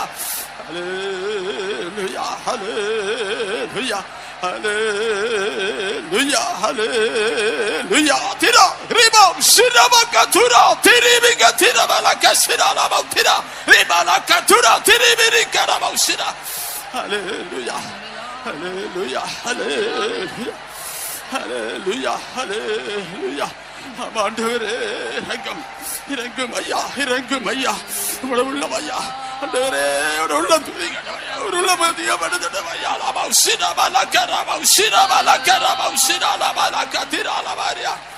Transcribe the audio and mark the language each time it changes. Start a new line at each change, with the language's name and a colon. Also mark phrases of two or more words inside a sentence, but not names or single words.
English: Hallelujah, hallelujah, hallelujah, hallelujah. Tira riba usira bakatura tiri bigatira bala kasira la ba tira riba la katura tiri biri karaba usira. Hallelujah. Hallelujah, hallelujah, hallelujah, hallelujah.
Tamil: ஆண்டவரே இரங்கும் இரங்கும் ஐயா இரங்கும் ஐயா இவ்வளவு உள்ளம் ஐயா ஆண்டவரே உள்ள உள்ள மதியப்படுத்தட்டும் ஐயா லபௌசினா மலக்கரா பௌசினா மலக்கரா பௌசினா மலக்கதிரா லபாரியா.